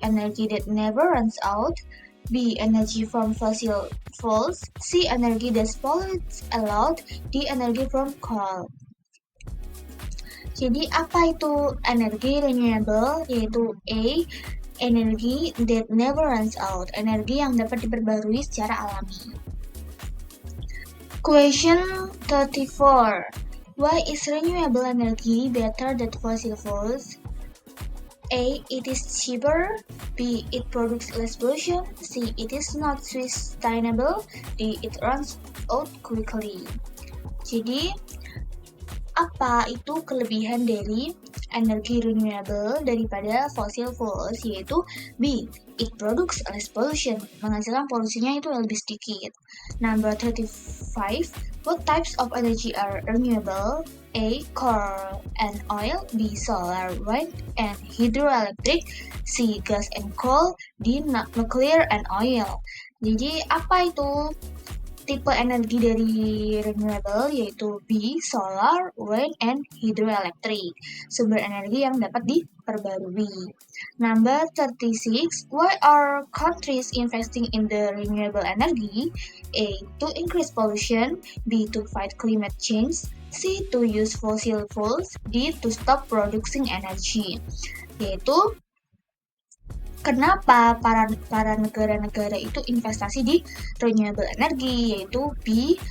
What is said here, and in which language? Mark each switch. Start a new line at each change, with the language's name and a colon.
English: Energy that never runs out. B. Energy from fossil fuels. C. Energy that pollutes a lot. D. Energy from coal.
Indonesian: Jadi apa itu energi renewable? Yaitu A.
English: Energy that never runs out.
Indonesian: Energi yang dapat diperbarui secara alami.
English: Question 34. Why is renewable energy better than fossil fuels? A. It is cheaper. B. It produces less pollution. C. It is not sustainable. D. It runs out quickly.
Indonesian: Jadi, apa itu kelebihan dari energi renewable daripada fossil fuels? Yaitu
English: B. It produces less pollution.
Indonesian: Menghasilkan polusinya itu lebih sedikit.
English: Number 35. What types of energy are renewable? A. Coal and oil. B. Solar, wind, and hydroelectric. C. Gas and coal. D. Nuclear and oil.
Indonesian: Jadi apa itu tipe energi dari renewable? Yaitu B.
English: Solar, wind, and hydroelectric.
Indonesian: Sumber energi yang dapat diperbarui.
English: Number 36. Why are countries investing in the renewable energy? A. To increase pollution. B. To fight climate change. C. To use fossil fuels. D. To stop producing energy.
Indonesian: Yaitu kenapa para negara-negara itu investasi di renewable energy, yaitu B.